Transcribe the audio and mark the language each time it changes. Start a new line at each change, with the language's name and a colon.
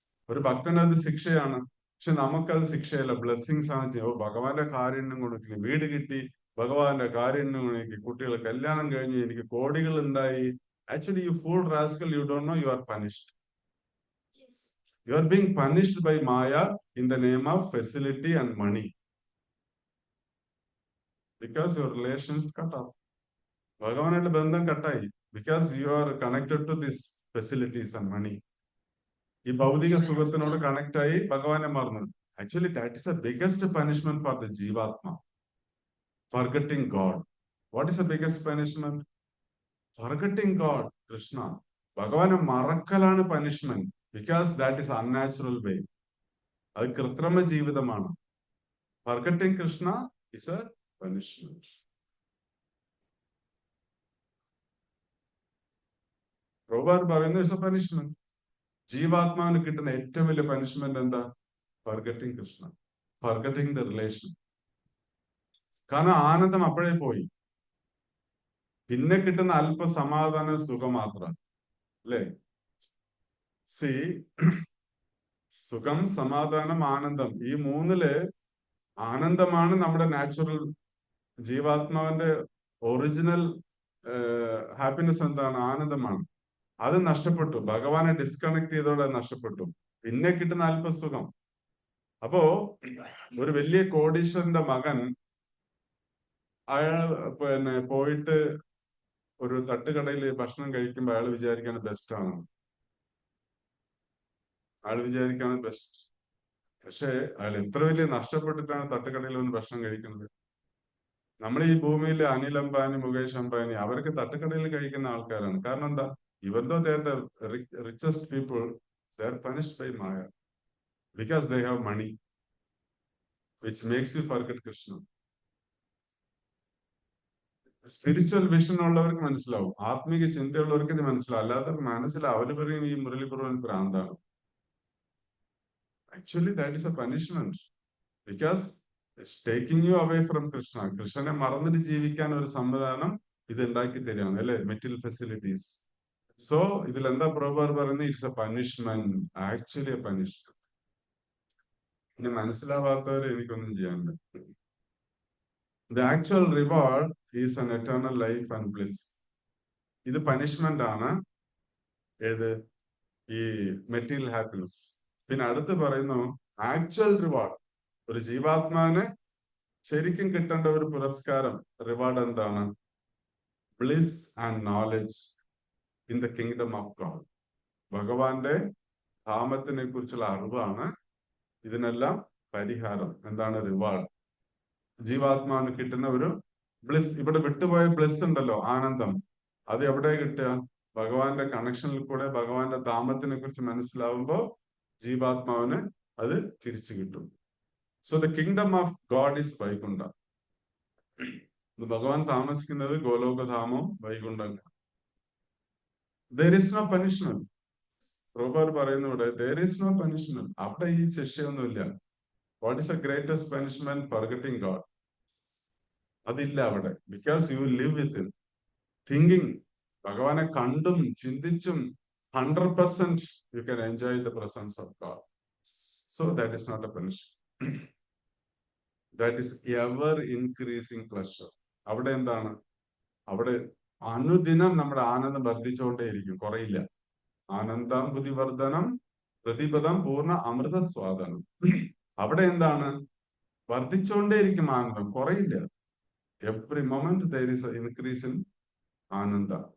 Malayalam: ഒരു ഭക്തന് അത് ശിക്ഷയാണ്. പക്ഷെ നമുക്കത് ശിക്ഷയല്ല, ബ്ലെസ്സിങ്സ് ആണ് ചെയ്യുക. ഭഗവാന്റെ കാരുണ്യം കൊണ്ട് വീട് കിട്ടി, ഭഗവാന്റെ കാരുണ്യം കൊണ്ട് കുട്ടികൾ കല്യാണം കഴിഞ്ഞു, എനിക്ക് കോടികൾ ഉണ്ടായി.
English: Actually you fool rascal, you don't know you are punished. You are being punished by Maya in the name of facility and money. Because your relations cut off.
Malayalam: ഭഗവാനായിട്ട് ബന്ധം കട്ടായി.
English: Because you are connected to these facilities and money.
Malayalam: ഈ ഭൗതിക സുഖത്തിനോട് connect ആയി ഭഗവാനെ മറന്നു.
English: Actually, that is the biggest punishment for the Jivatma. Forgetting God. What is the biggest punishment? Forgetting God, Krishna.
Malayalam: ഭഗവാനെ മറക്കലാണ് punishment.
English: Because that is unnatural way.
Malayalam: അത് കൃത്രിമ ജീവിതമാണ്.
English: Forgetting Krishna is a punishment.
Malayalam: Prabhupada പറയുന്നു
English: It's a punishment.
Malayalam: ജീവാത്മാവിന് കിട്ടുന്ന ഏറ്റവും വലിയ punishment എന്താ?
English: Forgetting Krishna, forgetting the relation.
Malayalam: കാരണം ആനന്ദം അപ്പോഴേ പോയി. പിന്നെ കിട്ടുന്ന അല്പ സമാധാന സുഖം മാത്രം അല്ലേ? സി സുഖം, സമാധാനം, ആനന്ദം, ഈ മൂന്നില് ആനന്ദമാണ് നമ്മുടെ നാച്ചുറൽ ജീവാത്മാവിന്റെ ഒറിജിനൽ ഹാപ്പിനെസ്. എന്താണ്? ആനന്ദമാണ്. അത് നഷ്ടപ്പെട്ടു. ഭഗവാനെ ഡിസ്കണക്ട് ചെയ്തോടെ നഷ്ടപ്പെട്ടു. പിന്നെ കിട്ടുന്ന അല്പസുഖം. അപ്പോ ഒരു വലിയ കോടീശ്വരന്റെ മകൻ അയാൾ പോയിട്ട് ഒരു തട്ടുകടയിൽ ഭക്ഷണം കഴിക്കുമ്പോൾ അയാൾ വിചാരിക്കാണ് ബെസ്റ്റ് ആണ്. അയാൾ വിചാരിക്കാണ് ബെസ്റ്റ്. പക്ഷെ അയാൾ എത്ര വലിയ നഷ്ടപ്പെട്ടിട്ടാണ് തട്ടുകടയിൽ വന്ന് ഭക്ഷണം കഴിക്കുന്നത്. നമ്മൾ ഈ ഭൂമിയിൽ അനിൽ അംബാനി, മുകേഷ് അംബാനി അവർക്ക് തട്ടുകടയിൽ കഴിക്കുന്ന ആൾക്കാരാണ്. കാരണം എന്താ?
English: Even though they are the richest people, they are punished by Maya because they have money, which makes you forget Krishna.
Malayalam: Spiritual vision ഉള്ളവർക്ക് മനസ്സിലാവും, ആത്മീക ചിന്തയുള്ളവർക്ക് ഇത് മനസ്സിലാവും. അല്ലാത്തവർക്ക് മനസ്സിലാവും. അവര് പറയും ഈ മുരളിപുറവൻ ഭ്രാന്താണ്.
English: Actually, that is a punishment because it's taking you away from Krishna.
Malayalam: കൃഷ്ണനെ മറന്നിട്ട് ജീവിക്കാൻ ഒരു സംവിധാനം ഇത് ഉണ്ടാക്കി തരികയാണ് അല്ലെ?
English: Material facilities.
Malayalam: സോ ഇതിൽ എന്താ പ്രഭുപാദ് പറയുന്നത്?
English: It's a punishment. Actually a punishment.
Malayalam: ഇനി മനസ്സിലാവാത്തവരെ എനിക്കൊന്നും ചെയ്യാൻ പറ്റും.
English: The actual reward is an eternal life and bliss.
Malayalam: ഇത് പനിഷ്മെന്റ് ആണ്. ഏത്? ഈ മെറ്റീരിയൽ ഹാപ്പിനെസ്. പിന്നെ അടുത്ത് പറയുന്നു ആക്ച്വൽ റിവാർഡ്. ഒരു ജീവാത്മാവിന് ശരിക്കും കിട്ടേണ്ട ഒരു പുരസ്കാരം, റിവാർഡ് എന്താണ്?
English: Bliss and knowledge in the kingdom of God.
Malayalam: ഭഗവാന്റെ ധാമത്തിനെ കുറിച്ചുള്ള അറിവാണ് ഇതിനെല്ലാം പരിഹാരം. എന്താണ്? റിവാർഡ്. ജീവാത്മാവിന് കിട്ടുന്ന ഒരു ബ്ലിസ്. ഇവിടെ വിട്ടുപോയ ബ്ലിസ് ഉണ്ടല്ലോ, ആനന്ദം, അത് എവിടെ കിട്ടുക? ഭഗവാന്റെ കണക്ഷനിൽ കൂടെ ഭഗവാന്റെ ധാമത്തിനെ കുറിച്ച് മനസ്സിലാവുമ്പോൾ ജീവാത്മാവിന് അത് തിരിച്ചു കിട്ടും.
English: So the kingdom of God is Vaikuntha.
Malayalam: ഭഗവാൻ താമസിക്കുന്നത് ഗോലോകധാമവും Vaikuntham.
English: There is no punishment.
Malayalam: Prabhupada പറയുന്നു ഇവിടെ
English: there is no punishment.
Malayalam: അവിടെ ഈ ശിക്ഷയൊന്നുമില്ല.
English: What is the greatest punishment? Forgetting God.
Malayalam: അതില്ല അവിടെ.
English: Because you live with him. Thinking.
Malayalam: ഭഗവാനെ കണ്ടും ചിന്തിച്ചും
English: 100% you can enjoy the presence of God. So that is not a punishment. That is ever increasing pleasure.
Malayalam: അവിടെ എന്താണ്? അവിടെ അനുദിനം നമ്മുടെ ആനന്ദം വർദ്ധിച്ചുകൊണ്ടേയിരിക്കും, കുറയില്ല.
Sanskrit: ആനന്ദം ബുദ്ധിവർദ്ധനം പ്രതിപദം പൂർണ്ണ അമൃത സ്വാദനം.
Malayalam: അവിടെ എന്താണ്? വർദ്ധിച്ചുകൊണ്ടേയിരിക്കും ആനന്ദം, കുറയില്ല.
English: Every moment there is an increase in ananda.